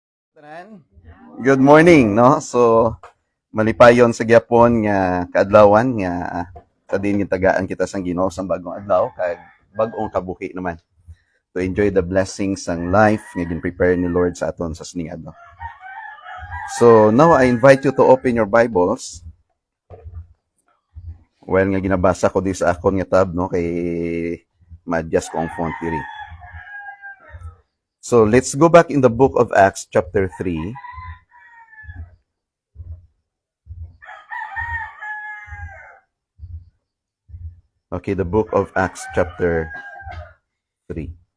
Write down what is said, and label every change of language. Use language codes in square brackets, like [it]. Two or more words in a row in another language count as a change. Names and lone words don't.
[hil] Tanan, [en] good morning, [hil] no? So, malipayon sa gyapon nga kaadlawan nga sa din tagaan kita sang Ginoo sa bagong adlaw kag bag-ong kabuhi naman [en] to enjoy the blessings [hil] ng life nga gin-prepare ni Lord sa aton sa sining adlaw. [en] So, now I invite you to open your Bibles. Well, [hil] nga ginabasa ko di sa akon nga tab, no, kay ma-adjust ko ang font diri. [en] So, let's go back in the book of Acts chapter 3. Okay, the book of Acts chapter 3.